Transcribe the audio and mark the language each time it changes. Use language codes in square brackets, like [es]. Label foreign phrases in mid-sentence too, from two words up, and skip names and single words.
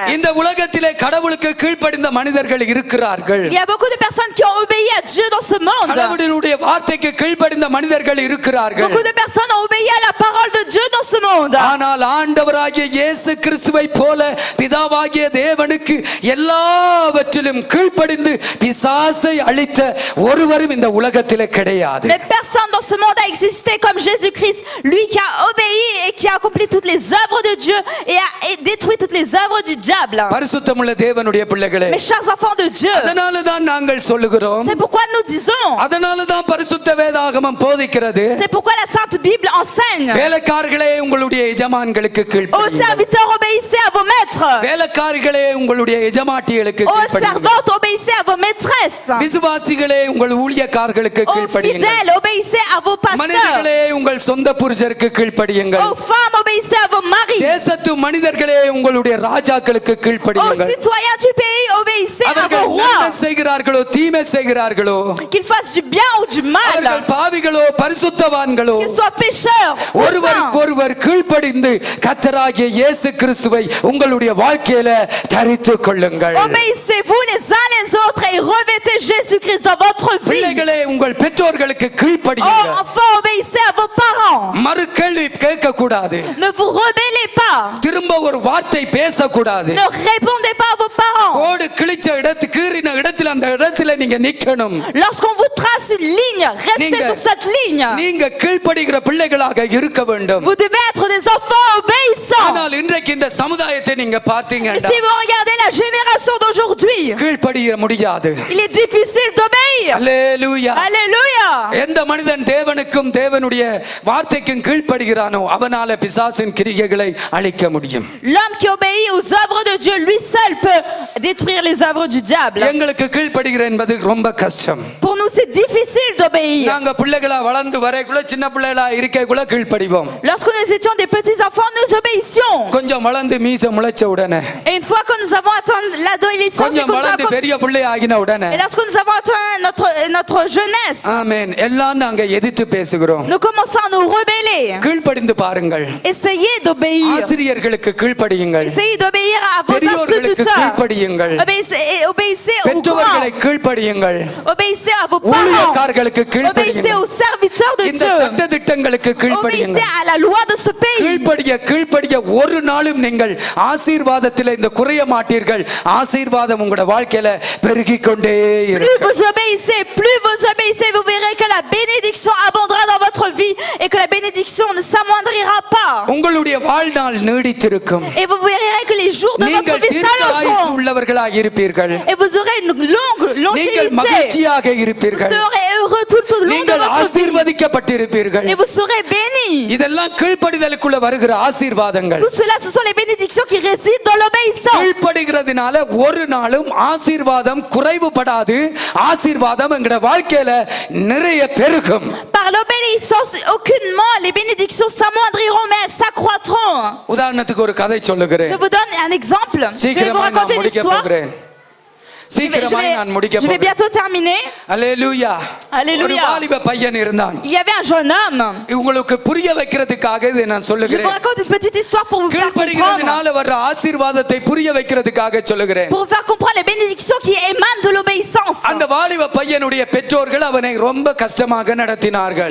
[ta] இந்த உலகத்திலே கடவுளுக்கு கீழ்ப்படிந்த மனிதர்கள் இருக்கிறார்கள். [fr] Il y a beaucoup de personnes qui ont obéi à Dieu dans ce monde. [ta] கடவுளுடைய வார்த்தைக்கு கீழ்ப்படிந்த மனிதர்கள் இருக்கிறார்கள். [fr] Beaucoup de personnes ont obéi à la parole de Dieu dans ce monde. [ta] ஆனால் ஆண்டவராகிய இயேசு கிறிஸ்துவை போல பிதாவாகிய தேவனுக்கு எல்லாவற்றிலும் கீழ்ப்படிந்து பிசாசை அழித்த ஒருவரும் இந்த உலகத்திலே கிடையாது. [fr] Mais personne dans ce monde a existé comme Jésus-Christ, lui qui a obéi et qui a accompli toutes les œuvres de Dieu et a détruit toutes les œuvres du diable. [ta] பரிசுத்தமுள்ள தேவனுடைய பிள்ளைகளே, [fr] Mes chers enfants de Dieu, [ta] அதனால தான் நாங்கள் சொல்லுகிறோம், [fr] c'est pourquoi nous disons, [ta] அதனால தான் பரிசுத்த வேதாகமம் போதிக்கிறது, [fr] c'est pourquoi la Sainte Bible enseigne, [ta] வேலைக்காரர்களே உங்களுடைய எஜமான்களுக்கு [fr] aux [ta] கீழ்ப்படியுங்கள், [fr] serviteurs obéissez à vos maîtres, [ta] வேலைக்காரர்களே உங்களுடைய எஜமாட்டிகளுக்கு [fr] aux [ta] கீழ்ப்படியுங்கள், [fr] servantes obéissez à vos maîtresses, [ta] விசுவாசிகளே உங்கள் ஊழியக்காரர்களுக்கு [fr] aux [ta] கீழ்ப்படியுங்கள், [fr] fidèles obéissez à vos pasteurs, [ta] மனிதர்களே உங்கள் சொந்த புருஷருக்கு கீழ்ப்படியுங்கள், [fr] aux femmes obéissez à vos maris, [ta] தேசத்து மனிதர்களே உங்களுடைய ராஜாக்களுக்கு [fr] aux [ta] கீழ்ப்படியுங்கள். [fr] citoyens du pays obéissez à [ta] அவர்கள் [fr] vos [ta] நன்மை [fr] rois, [ta] செய்கிறார்களோ தீமை செய்கிறார்களோ, [fr] qu'ils fassent du bien ou du mal, [ta] அவர்கள் பாவிகளோ பரிசுத்தவான்களோ, [fr] qu'ils soient pécheurs ou [ta] ஒருவருக்கு [fr] saints. [ta] ஒருவர் கீழ்ப்படிந்து கர்த்தராகிய இயேசு கிறிஸ்துவை உங்களுடைய வாழ்க்கையில தரித்துக் கொள்ளுங்கள். [fr] Obéissez-vous les uns les autres et revêtez Jésus-Christ dans votre vie. [ta] பிள்ளைகளே உங்கள் பெற்றோர்களுக்கு [fr] Oh, [ta] கீழ்ப்படியுங்கள். [fr] enfants, obéissez à vos parents. [ta] மறு கேள்வி கேட்க கூடாது. [fr] Ne vous rebellez pas. [ta] திரும்ப ஒரு வார்த்தை பேசக்கூடாது. [fr] Ne répondez pas à vos parents. [ta] கோடு கிழிச்ச கீறின இடத்துல அந்த இடத்துல நீங்க நிக்கணும். [fr] Lorsqu'on vous trace une ligne, restez sur cette ligne. [ta] நீங்க கீழ்ப்படிகிற பிள்ளைகளாக இருக்க வேண்டும். [fr] Vous devez être des enfants obéissants. [ta] ஆனால் இன்றைக்கு இந்த சமுதாயத்தை நீங்க [fr] Mais [ta] பார்த்தீங்கன்னா [fr] si vous regardez la génération d'aujourd'hui, [ta] கீழ்ப்படிய முடியாது. [fr] il est difficile d'obéir. [ta] அல்லேலூயா. [fr] Alléluia. [ta] எந்த மனிதன் தேவனுக்கும் தேவனுடைய வார்த்தைக்கும் கீழ்ப்படுகிறானோ அவனால பிசாசின் கிரியைகளை அழிக்க முடியும். [fr] L'homme qui obéit aux œuvres de Dieu, lui seul peut détruire les œuvres du diable. [ta] எங்களுக்கு கீழ்ப்படுகிற என்பது ரொம்ப கஷ்டம். [fr] Pour nous, c'est difficile d'obéir. [ta] நாங்க பிள்ளைகளா வளர்ந்து வரைக்குள்ள சின்ன பிள்ளைகளா இருக்கக்குள்ள கீழ்ப்படிவோம். [fr] Lorsque nous étions des petits enfants, nous obéissions. [ta] கொஞ்சம் வளர்ந்து மீச முளைச்ச உடனே, [fr] Et une fois que nous avons atteint l'adolescence, [ta] கொஞ்சம் வளர்ந்து பெரிய பிள்ளை ஆகின உடனே, [fr] et lorsque nous avons atteint notre jeunesse, [ta] ஆமென், எல்லாம் நாங்க எதிர்த்து பேசுகிறோம். [fr] nous commençons à nous rebeller. [ta] கீழ்ப்படிந்து பாருங்கள். [fr] Essayez d'obéir. [ta] ஆசிரியர்களுக்கு கீழ்ப்படியுங்கள். [fr] Essayez d'obéir à vos [ta] பெரியோர்களுக்கு [fr] instituteurs. [ta] கீழ்ப்படியுங்கள். [fr] Obéissez aux [ta] பெற்றோர்களை [fr] grands. [ta] கீழ்ப்படியுங்கள். [fr] Obéissez à vos parents. [ta] ஊழியக்காரர்களுக்கு [fr] Obéissez [ta] கீழ்ப்படியுங்கள். [fr] aux serviteurs de [ta] இந்த [fr] Dieu. [ta] சட்ட திட்டங்களுக்கு [fr] Obéissez [ta] கீழ்ப்படியுங்கள். [fr] à la loi de ce pays. [ta] கீழ்ப்படிய ஒரு நாளும் நீங்கள் ஆசீர்வாதத்தில் இந்த குறைய மாட்டீர்கள். ஆசீர்வாதம் உங்களோட வாழ்க்கையில பெருகிக் கொண்டே [fr] Plus [ta] இருக்கும். [fr] vous obéissez, vous verrez que la bénédiction abondera dans votre vie et que la bénédiction ne s'amoindrira pas. [ta] உங்களுடைய வாழ்நாள் நீடித்திருக்கும். [fr] Et vous verrez que les jours de votre [ta] நீங்கள் [fr] vie [ta] தீர்க்காயுசு [fr] s'allongeront. [ta] உள்ளவர்களாக இருப்பீர்கள். [fr] Et vous aurez une longue [ta] நீங்கள் [fr] longévité. [ta] மகிழ்ச்சியாக [fr] Vous [ta] இருப்பீர்கள். [fr] serez heureux tout au long de [ta] நீங்கள் [fr] votre vie. [ta] ஆசீர்வதிக்கப்பட்டிருப்பீர்கள். [fr] Et vous serez bénis. [ta] இதெல்லாம் கீழ்ப்படிதலுக்குள்ள வருகிற ஆசீர்வாதங்கள். [fr] Tout cela, ce sont les bénédictions qui résident dans l'obéissance. [ta] கீழ்ப்படிகிறதுனால ஒரு நாளும் ஆசீர்வாதம் குறைவுபடாது. ஆசீர்வாதம் எங்கட வாழ்க்கையில நிறைய பெருகும். [fr] Par l'obéissance, aucunement les bénédictions s'amoindriront, mais elles s'accroîtront. [ta] உதாரணத்துக்கு ஒரு கதை சொல்லுகிறேன். [fr] Je vous donne un exemple. Je vais vous [ta] சீக்கிரமா நான் [fr] raconter une [ta] முடிக்க [fr] histoire. [ta] போகிறேன். சீக்கிரமாய் நான் முடிக்க [fr] Je vais [ta] போகிறேன். [fr] bientôt terminer. [ta] அல்லேலூயா. [fr] Alléluia. [ta] ஒரு வாலிப பையன் இருந்தான். [fr] Il y avait un jeune homme. [ta] உங்களுக்கு புரிய வைக்கிறதுக்காக இதை நான் [fr] Je vous [ta] சொல்லுகிறேன். [fr] raconte une petite histoire pour vous faire comprendre. [ta] கீழ்ப்படிகிறதுனால வர்ற ஆசீர்வாதத்தை புரிய வைக்கிறதுக்காக சொல்லுகிறேன். [fr] Pour vous faire comprendre les bénédictions qui émanent de l'obéissance. [ta] அந்த வாலிப பையனுடைய பெற்றோர்கள் அவனை ரொம்ப கஷ்டமாக நடத்தினார்கள்.